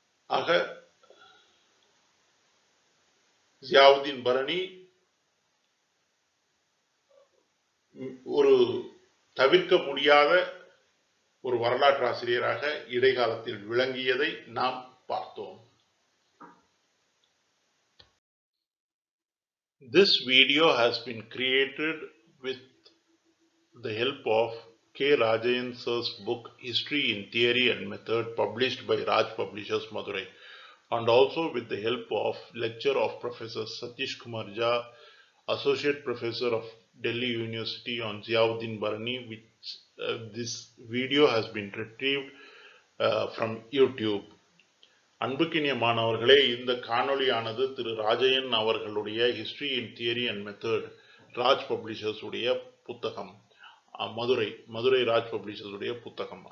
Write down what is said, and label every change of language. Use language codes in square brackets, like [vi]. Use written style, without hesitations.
[ta] ஆக ஜியாவுதீன் பரணி ஒரு தவிர்க்க முடியாத ஒரு வரலாற்று ஆசிரியராக இடைக்காலத்தில் விளங்கியதை நாம் பார்த்தோம். [en] This video has been created with the help of K. Rajayan sir's book History in Theory and Method, published by Raj Publishers, Madurai, and also with the help of lecture of Professor Satish Kumar Jha, Associate Professor of Delhi University, on Ziauddin Barani, which this video has been retrieved from YouTube. [ta] அன்புக்கினிய மாணவர்களே, இந்த காணொளியானது திரு ராஜயன் அவர்களுடைய history in theory and method, Raj publishers உடைய புத்தகம், Madurai Raj publishers உடைய புத்தகம்.